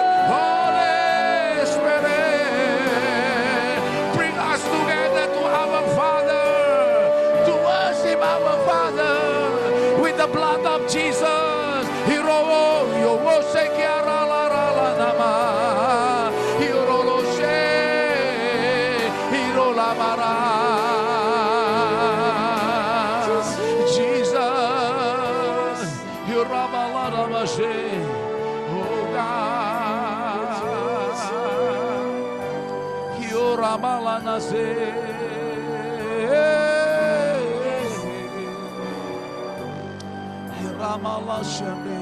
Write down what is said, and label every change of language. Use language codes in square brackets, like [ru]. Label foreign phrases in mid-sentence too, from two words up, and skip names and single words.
[en] Holy Spirit, bring us together to our Father, to worship our Father with the blood of Jesus. Hiro yo worship kiara la la la nama, hiro lo she, hiro la mara. Oh God, Hiorabalanase, Hiramalashane.